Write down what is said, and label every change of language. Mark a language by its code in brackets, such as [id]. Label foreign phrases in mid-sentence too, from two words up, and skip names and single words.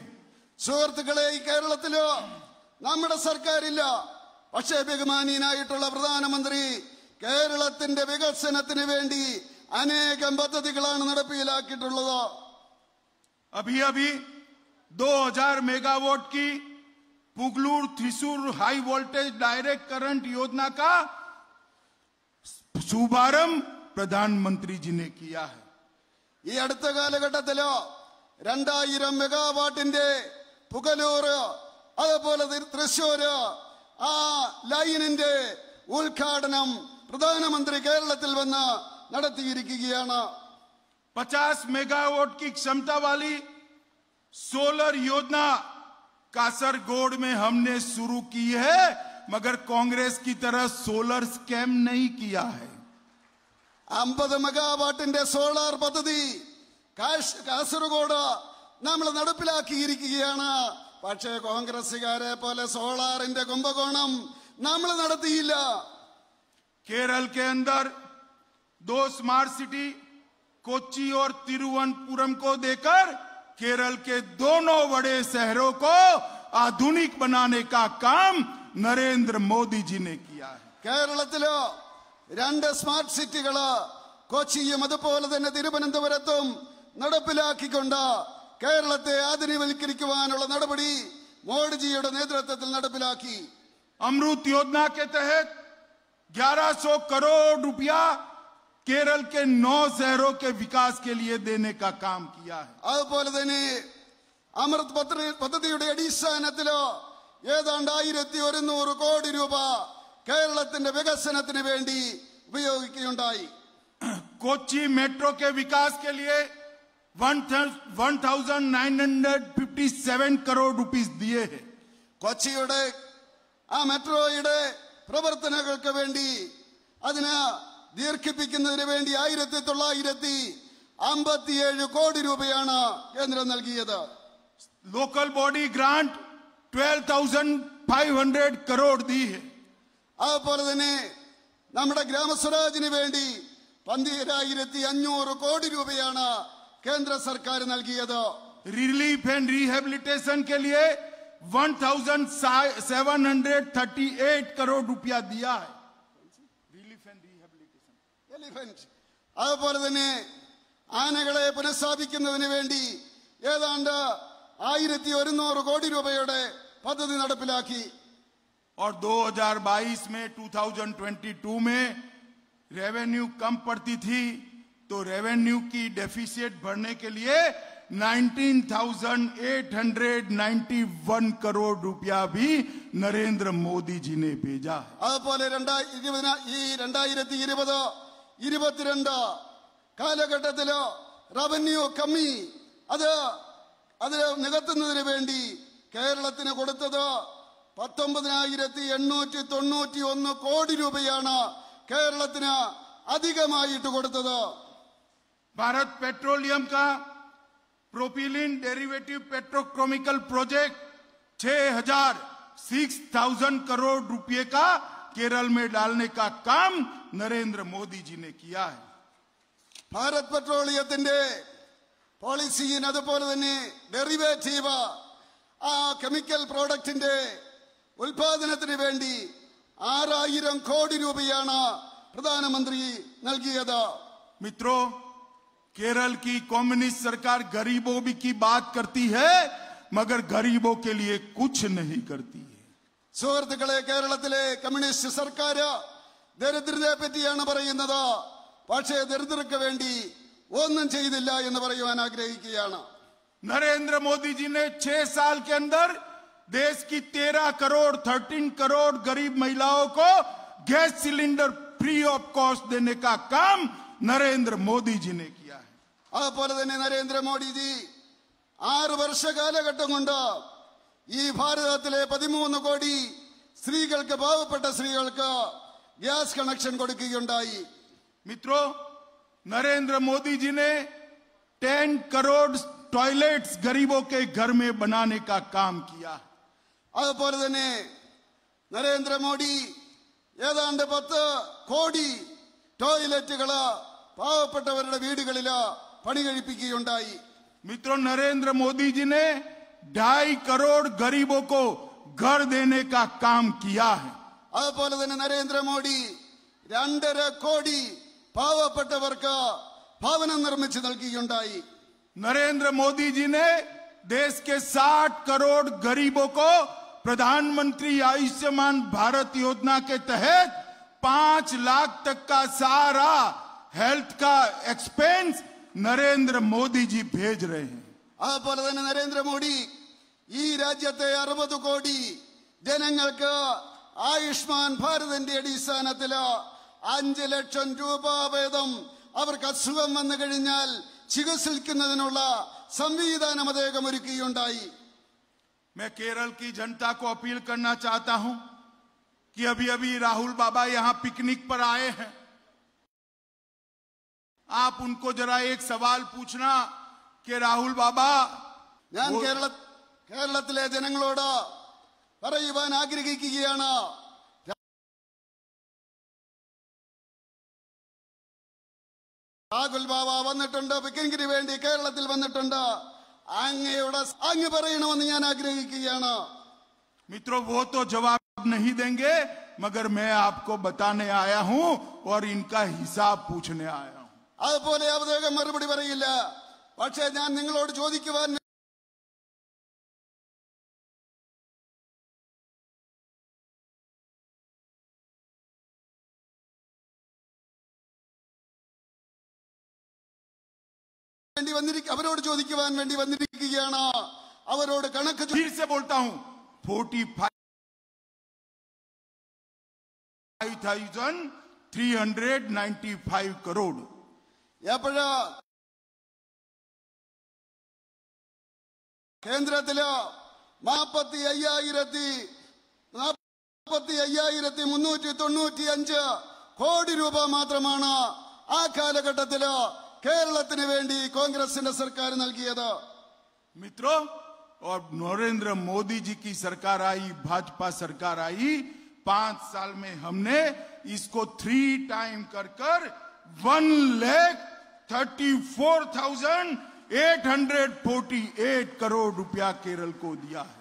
[ml] സുഹൃത്തുക്കളെ, ഈ കേരളത്തിലോ നമ്മുടെ സർക്കാരില്ല, പക്ഷേ ബഹുമാനീയനായിട്ടുള്ള പ്രധാനമന്ത്രി കേരളത്തിന്റെ വികസനത്തിന് വേണ്ടി അനേകം പദ്ധതികളാണ് നടപ്പിലാക്കിയിട്ടുള്ളത്. [hi] अभी अभी 2000 मेगावाट की पुगलूर थ्रिसूर [en] high voltage direct current [hi] योजना का शुभारंभ प्रधानमंत्री जी ने किया है। [ml] ഈ അടുത്ത കാലഘട്ടത്തിലോ 2000 മെഗാവാട്ടിന്റെ പുകലൂർ അതുപോലെ തൃശ്ശൂര് ആ ലൈനിന്റെ ഉദ്ഘാടനം പ്രധാനമന്ത്രി കേരളത്തിൽ വന്ന് നടത്തിയിരിക്കുകയാണ്. [hi] 50 मेगावाट की क्षमता वाली सोलर योजना कासरगोड में हमने शुरू की है, मगर कांग्रेस की तरह [en] solar scam [hi] नहीं किया है। [ml] 50 മെഗാവാട്ടിന്റെ സോളാർ പദ്ധതി കാസർഗോഡ് നമ്മൾ നടപ്പിലാക്കിയിരിക്കുകയാണ്. പക്ഷേ കോൺഗ്രസുകാരെ പോലെ സോളാറിന്റെ കുംഭകോണം നമ്മൾ നടത്തിയില്ല. [hi] केरल के अंदर 2 [en] smart city [hi] कोच्चि और तिरुवनंतपुरम को देकर केरल के दोनों बड़े शहरों को आधुनिक बनाने का काम नरेंद्र मोदी जी ने किया है। [ml] കേരളത്തിലോ 2 [en] smart cities [ml] കൊച്ചിയും അതുപോലെ തന്നെ തിരുവനന്തപുരത്തും നടപ്പിലാക്കിക്കൊണ്ട് കേരളത്തെ ആധുനികവൽക്കരിക്കുവാനുള്ള നടപടി മോഡിജിയുടെ നേതൃത്വത്തിൽ നടപ്പിലാക്കി. [hi] अमृत योजना के तहत 1100 करोड़ रुपया केरल के 9 शहरों के विकास के लिए देने का काम किया है। [ml] അതുപോലെ തന്നെ അമൃത് പദ്ധതിയുടെ അടിസ്ഥാനത്തിലോ ഏതാണ്ട് 1100 കോടി രൂപ കേരളത്തിന്റെ വികസനത്തിന് വേണ്ടി ഉപയോഗിക്കുകയുണ്ടായി. [hi] कोच्चि मेट्रो के विकास के लिए 1957 करोड़ रुपीस दिए हैं। [ml] കൊച്ചിയുടെ ആ മെട്രോയുടെ പ്രവർത്തനങ്ങൾക്ക് വേണ്ടി അതിന് ദീർഘിപ്പിക്കുന്നതിന് വേണ്ടി 1957 കോടി രൂപയാണ് കേന്ദ്രം നൽകിയത്. [en] local body grant [hi] 12,500 करोड़ दी है। [ml] അതുപോലെ തന്നെ നമ്മുടെ ഗ്രാമസ്വരാജിന് വേണ്ടി 12,500 കോടി രൂപയാണ് കേന്ദ്ര സർക്കാർ നൽകിയത്. [en] relief and rehabilitation [hi] के लिए 1,738 करोड़ रुपया दिया है। [en] relief and rehabilitation [ml] എലിഫന്റ് അതുപോലെ തന്നെ ആനകളെ പുനഃസ്ഥാപിക്കുന്നതിന് വേണ്ടി ഏതാണ്ട് 1,100 കോടി രൂപയുടെ പദ്ധതി നടപ്പിലാക്കി. [hi] और 2022 में 2022 में रेवेन्यू कम पड़ती थी, तो रेवेन्यू की डेफिसिट भरने के लिए 19,891 करोड़ रुपया भी नरेंद्र मोदी जी ने भेजा है। [ml] അതുപോലെ 2020-22 കാലഘട്ടത്തിലോ റവന്യൂ കമ്മി അത് നികത്തുന്നതിന് വേണ്ടി കേരളത്തിന് കൊടുത്തത് 19,891 കോടി രൂപയാണ് കേരളത്തിന് അധികമായിട്ട് കൊടുത്തത്. [hi] भारत पेट्रोलियम का [en] propylene derivative petrochemical project [hi] 6,000 करोड़ रुपए का केरल में डालने का काम नरेंद्र मोदी जी ने किया है। [ml] ഭാരത് പെട്രോളിയത്തിന്റെ പോളിസിയും അതുപോലെ തന്നെ ഡെറിവേറ്റീവ് ആ [en] chemical product [ml] ഉൽപാദനത്തിന് വേണ്ടി 6,000 കോടി രൂപയാണ് പ്രധാനമന്ത്രി നൽകിയത്. [hi] मित्रों, केरल की कम्युनिस्ट सरकार गरीबों की बात करती है मगर गरीबों के लिए कुछ नहीं करती है। [ml] സുഹൃത്തുക്കളെ, കേരളത്തിലെ കമ്മ്യൂണിസ്റ്റ് സർക്കാർ ദരിദ്രരെ പറ്റിയാണ് പറയുന്നത്, പക്ഷേ ദരിദ്രർക്ക് വേണ്ടി ഒന്നും ചെയ്തില്ല എന്ന് പറയുവാൻ ആഗ്രഹിക്കുകയാണ്. [hi] नरेंद्र मोदी जी ने 6 साल के अंदर देश की 13 करोड़ गरीब महिलाओं को [en] gas cylinder free of cost [hi] देने का काम नरेंद्र मोदी जी ने किया है। [ml] അതുപോലെ തന്നെ നരേന്ദ്രമോദിജി 6 വർഷ കാലഘട്ടം കൊണ്ട് ഈ ഭാരതത്തിലെ 13 കോടി സ്ത്രീകൾക്ക്, പാവപ്പെട്ട സ്ത്രീകൾക്ക് [en] gas connection [ml] കൊടുക്കുകയുണ്ടായി. [hi] मित्रों, नरेंद्र मोदी जी ने 10 करोड़ टॉयलेट्स गरीबों के घर में बनाने का काम किया। [ml] അതുപോലെ തന്നെ നരേന്ദ്രമോദി ഏതാണ്ട് 10 കോടി ടോയ്ലറ്റുകള് പാവപ്പെട്ടവരുടെ വീടുകളിൽ പണി കഴിപ്പിക്കുകയുണ്ടായി. [hi] मित्रों, नरेंद्र मोदी जी ने 2.5 करोड़ गरीबों को घर देने का काम किया है। [ml] അതുപോലെ തന്നെ നരേന്ദ്രമോദി 2.5 കോടി പാവപ്പെട്ടവർക്ക് ഭവനം നിർമ്മിച്ചു നൽകുകയുണ്ടായി. [hi] नरेंद्र मोदी जी ने देश के 60 करोड़ गरीबों को प्रधानमंत्री आयुष्मान भारत योजना के तहत 5 लाख तक का सारा हेल्थ का एक्सपेंस नरेंद्र मोदी जी भेज रहे हैं। [ml] അതുപോലെ തന്നെ നരേന്ദ്രമോദി ഈ രാജ്യത്തെ 60 കോടി ജനങ്ങൾക്ക് ആയുഷ്മാൻ ഭാരതിന്റെ അടിസ്ഥാനത്തിൽ 5 ലക്ഷം രൂപ വീതം അവർക്ക് അസുഖം വന്നു കഴിഞ്ഞാൽ ചികിത്സിക്കുന്നതിനുള്ള സംവിധാനം അദ്ദേഹം ഒരുക്കുകയുണ്ടായി. [hi] मैं केरल की जनता को अपील करना चाहता हूं कि अभी अभी राहुल बाबा यहां पिकनिक पर आए हैं। आप उनको जरा एक सवाल पूछना कि राहुल बाबा, [ml] ഞാൻ കേരളത്തിലെ ജനങ്ങളോട് പറയുവാൻ ആഗ്രഹിക്കുകയാണ്, രാഹുൽ ബാബ വന്നിട്ടുണ്ട്, പിക്കനിക്കിന് വേണ്ടി കേരളത്തിൽ വന്നിട്ടുണ്ട്, അങ്ങ് പറയണമെന്ന് ഞാൻ ആഗ്രഹിക്കുകയാണ്. [hi] मित्रों, वो तो जवाब नहीं देंगे मगर मैं आपको बताने आया हूं और इनका हिसाब पूछने आया हूं। [ml] അതുപോലെ അദ്ദേഹം മറുപടി പറയില്ല, പക്ഷേ ഞാൻ നിങ്ങളോട് ചോദിക്കുവാൻ അവരോട് ചോദിക്കുവാൻ വേണ്ടി വന്നിരിക്കുകയാണ്. അവരോട് കണക്ക് [hi] फिर से बोलता हूं, 45,395 करोड़। [ml] എപ്പോഴാ കേന്ദ്രത്തില് 45,395 കോടി രൂപ മാത്രമാണ് ആ കാലഘട്ടത്തില് കേരളത്തിന് വേണ്ടി കോൺഗ്രസിന്റെ സർക്കാർ നൽകിയത്. [hi] मित्रों, और नरेंद्र मोदी जी की सरकार आई, भाजपा सरकार आई, 5 साल में हमने इसको 3 टाइम कर 1,34,848 करोड़ रुपया केरल को दिया है।